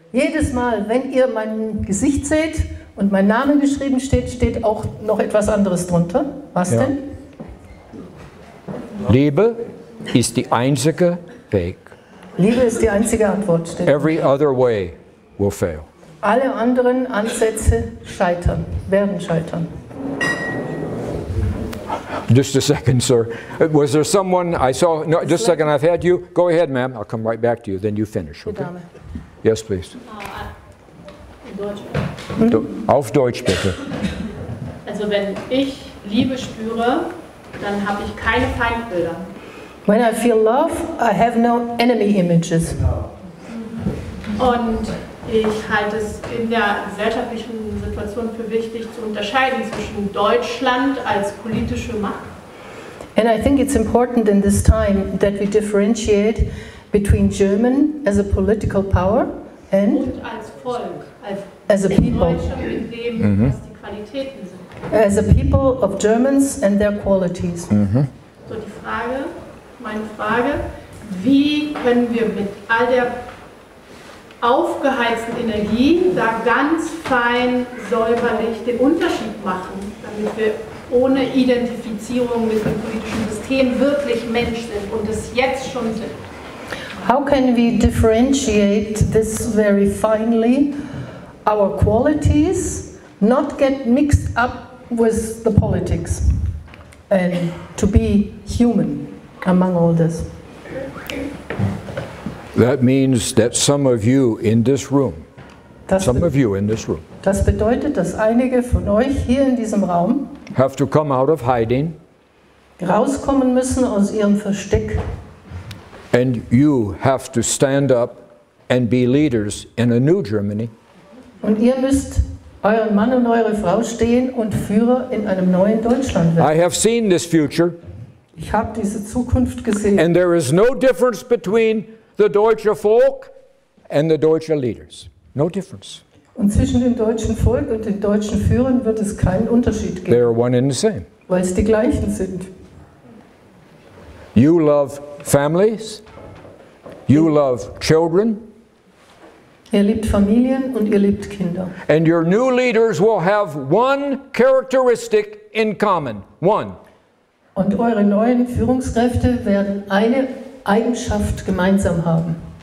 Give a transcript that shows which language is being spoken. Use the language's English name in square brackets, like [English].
[German] Jedes Mal, wenn ihr mein Gesicht seht und mein Name geschrieben steht, steht auch noch etwas anderes drunter. Was Ja. denn? Liebe ist die einzige Weg. Liebe ist die einzige Antwort. Steht. [English] Every other way will fail. [German] Alle anderen Ansätze scheitern, werden scheitern. [English] Just a second, sir. Was there someone I saw? No, just a second. I've had you. Go ahead, ma'am. I'll come right back to you. Then you finish. Okay? Yes, please. [German] In Deutsch. Auf Deutsch bitte. Also wenn ich Liebe spüre, dann habe ich keine Feindbilder. [English] When I feel love, I have no enemy images. [German] Und ich halte es in der gesellschaftlichen Situation für wichtig zu unterscheiden zwischen Deutschland als politische Macht [English] And I think it's important in this time that we differentiate between German as a political power and [German] und als Volk, [English] as a people. [German] Deutsche mit dem, was die Qualitäten sind. [English] As a people of Germans and their qualities. [German] So die Frage, meine Frage, wie können wir mit all der aufgeheizten Energie da ganz fein, säuberlich den Unterschied machen, damit wir ohne Identifizierung mit dem politischen System wirklich Mensch sind und es jetzt schon sind. [English] How can we differentiate this very finely, our qualities, not get mixed up with the politics, and to be human among all this? That means that some of you in this room, [German] Das bedeutet, dass einige von euch hier in diesem Raum [English] have to come out of hiding, [German] rauskommen müssen aus ihrem Versteck, [English] and you have to stand up and be leaders in a new Germany. [German] und ihr müsst euren Mann und eure Frau stehen und Führer in einem neuen Deutschland werden. [English] I have seen this future, [German] Ich habe diese Zukunft gesehen. [English] and there is no difference between the [German] deutsche Volk [English] and the deutsche leaders. No difference. [German] Und zwischen dem deutschen Volk und den deutschen Führern wird es keinen Unterschied [English] They are [German] geben, [English] one and the same. [German] weil es die gleichen sind. [English] You love families, you love children, [German] Ihr liebt Familien und ihr liebt Kinder. [English] and your new leaders will have one characteristic in common. One. [German] Und eure neuen Führungskräfte werden eine Eigenschaft gemeinsam haben.